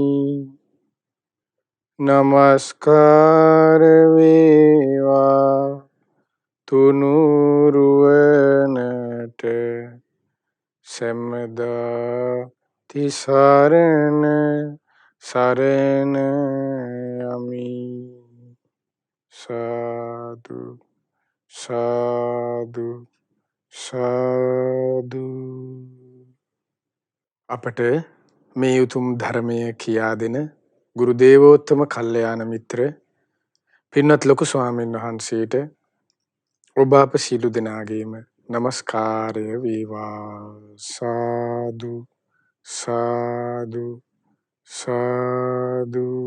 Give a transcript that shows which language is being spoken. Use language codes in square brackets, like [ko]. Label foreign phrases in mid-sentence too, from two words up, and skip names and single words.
[si] නමස්කාර වේවා තුනුරුවනට සමාද තිසරණ සරණයාමි. සාධු, සාධු, සාධු. අපට මේ උතුම් ධර්මය කියා දෙන ගුරු දේවෝත්තම කල්යාණ මිත්‍ර පින්වත් ලොකු ස්වාමීන් වහන්සේට ඔබ අප සියලු දෙනාගේම নমස්කාරය වේවා. සාදු සාදු සාදු.